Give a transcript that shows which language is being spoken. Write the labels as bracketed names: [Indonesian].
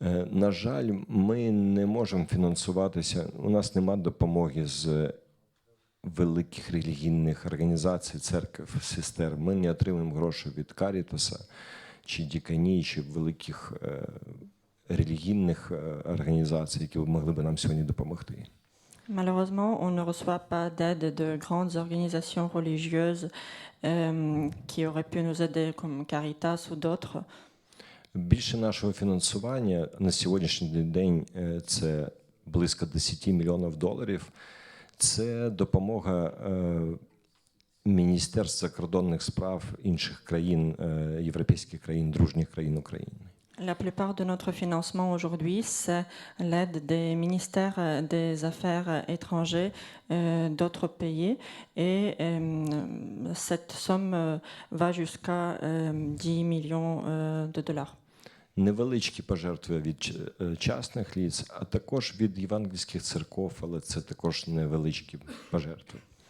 [Ukrainian] На жаль, ми не можемо фінансуватися, у нас немає допомоги з великих релігійних організацій, церкв, сестер. Ми не отримуємо гроші від Карітаса, чи Діканії, чи великих релігійних організацій, які могли б нам сьогодні допомогти. [French] Malheureusement, on ne reçoit pas d'aide de grandes organisations religieuses qui auraient pu nous aider, comme Caritas ou d'autres. [Ukrainian] Більше нашого фінансування на сьогоднішній день це близько 10 мільйонів доларів. Це допомога Міністерств закордонних справ інших країн, європейських країн, дружніх країн України. [French] La plupart de notre financement aujourd'hui, c'est l'aide des ministères des Affaires étrangères d'autres pays. Et cette somme va jusqu'à 10 millions de dollars. [Ukrainian] Невеличкі пожертви від частних лиць, а також від євангельських церков, але це також невеличкі пожертви.